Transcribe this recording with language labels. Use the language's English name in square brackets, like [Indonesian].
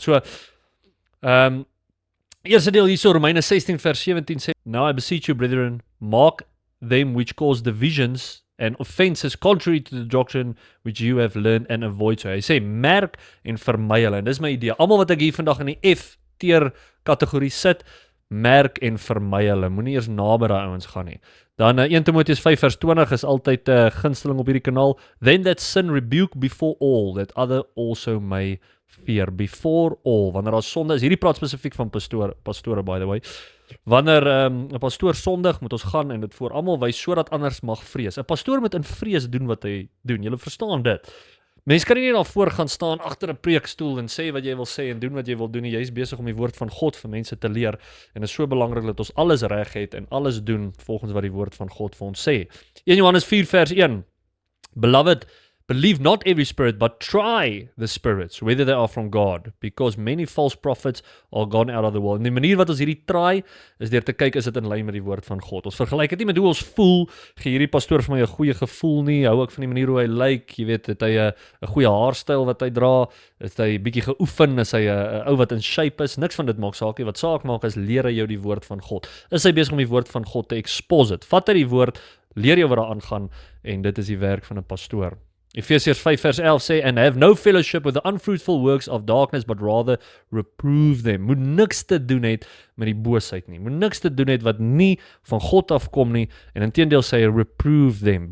[Afrikaans] So, eerste deel hierso, Romeine 16 vers 17 sê, [English] Now I beseech you, brethren, mark them which cause divisions and offenses contrary to the doctrine which you have learned and avoid. [Afrikaans] So hy sê, merk en vermy hulle. En dis my idee. Almal wat ek hier vandag in die F-tier kategorie sit, merk en vermy hulle. Moenie eers naby daai ouens gaan nie. Dan 1 Timoteus 5 vers 20 is altyd 'n gunsteling op hierdie kanaal. [English] Then that sin rebuke before all, that other also may fear. Before all. [Afrikaans] Wanneer daar sonde is, hierdie praat spesifiek van pastore [English] by the way. [Afrikaans] Wanneer 'n pastoor sondig, moet ons gaan en dit voor almal wys, sodat anders mag vrees. 'n Pastoor moet in vrees doen wat hy doen. Julle verstaan dit. Mense kan nie net daarvoor gaan staan agter 'n preekstoel en sê wat jy wil sê en doen wat jy wil doen nie. Jy is besig om die woord van God vir mense te leer, en dit is so belangrik dat ons alles reg het en alles doen volgens wat die woord van God vir ons sê. 1 Johannes 4 vers 1. [English] Beloved, believe not every spirit, but try the spirits, whether they are from God, because many false prophets are gone out of the world. [Afrikaans] En die manier wat ons hierdie try, is deur te kyk, is dit in lyn met die woord van God. Ons vergelyk dit nie met hoe ons voel, gee hierdie pastoor vir my 'n goeie gevoel nie, hou ek van die manier hoe hy lyk, jy weet, het hy 'n goeie haarstyl wat hy dra, is hy bietjie geoefen, is hy 'n ou wat in shape is, niks van dit maak saak nie. Wat saak maak is, leer hy jou die woord van God. Is hy besig om die woord van God te [English] expose it? [Afrikaans] Vat hy die woord, leer jou wat daar aangaan, en dit is die werk van 'n pastoor. [English] Ephesians 5 [Afrikaans] vers 11 sê, [English] and have no fellowship with the unfruitful works of darkness, but rather reprove them. [Afrikaans] Moet niks te doen het met die boosheid nie. Moet niks te doen het wat nie van God afkom nie, en inteendeel sê hy, [English] reprove them.